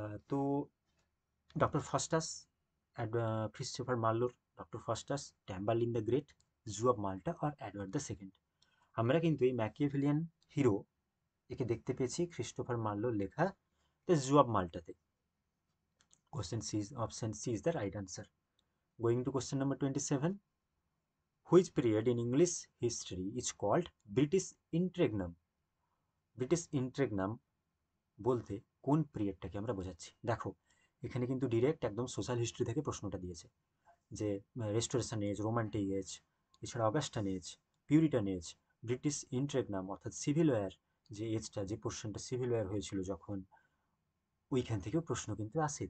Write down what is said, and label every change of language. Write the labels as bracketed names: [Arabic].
[Bangla] তো doctor Faustus, Christopher মার্লোর doctor Faustus, ট্যাম্বারলিন the great, zoo of Malta আর Edward the second. আমরা কিন্তু এই Machiavellian hero একে দেখতে পেয়েছি ক্রিস্টোফার মার্লোর লেখা the zoo of মাল্টাতে। [English] Question C is option C is the right answer. Going to question number 27. Which period in English history is called British Interregnum? [Bangla] British ইন্ট্রেগনাম বলতে কোন পিরিয়ডটাকে আমরা বোঝাচ্ছি? দেখো, এখানে কিন্তু ডিরেক্ট একদম সোশ্যাল হিস্ট্রি থেকে প্রশ্নটা দিয়েছে, যে রেস্টোরেশন এজ, রোমান্টিক এজ, এছাড়া Augustan age, Puritan age, British ইন্ট্রেগনাম অর্থাৎ সিভিল ওয়ার, যে এজটা, যে পোর্শনটা সিভিল ওয়ার হয়েছিল যখন, ওইখান থেকেও প্রশ্ন কিন্তু আসে।